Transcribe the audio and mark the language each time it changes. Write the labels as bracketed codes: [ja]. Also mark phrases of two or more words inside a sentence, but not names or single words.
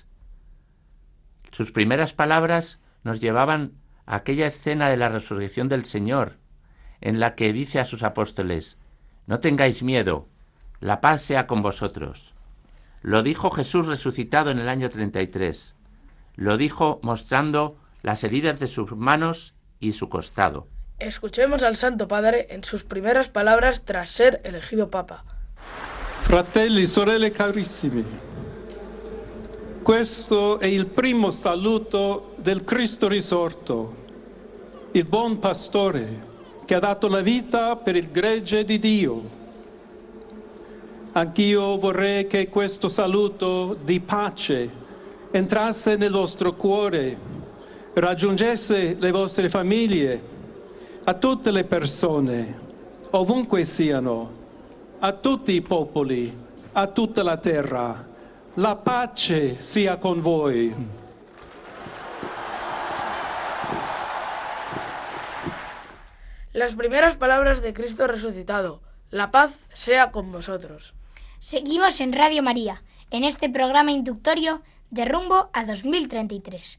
[es] Sus primeras palabras nos llevaban a aquella escena de la resurrección del Señor, en la que dice a sus apóstoles: no tengáis miedo, la paz sea con vosotros. Lo dijo Jesús resucitado en el año 33. Lo dijo mostrando las heridas de sus manos y su costado. Escuchemos al Santo Padre en sus primeras palabras tras ser elegido Papa. [it] Fratelli, sorelle carissimi, questo è il primo saluto del Cristo risorto, il buon pastore che ha dato la vita per il gregge di Dio. Anch'io vorrei che questo saluto di pace entrasse nel vostro cuore, raggiungesse le vostre famiglie, a tutte le persone, ovunque siano, a tutti i popoli, a tutta la terra. La pace sia con voi. [es] Las primeras palabras de Cristo resucitado. La paz sea con vosotros. Seguimos en Radio María, en este programa inductorio de Rumbo a 2033.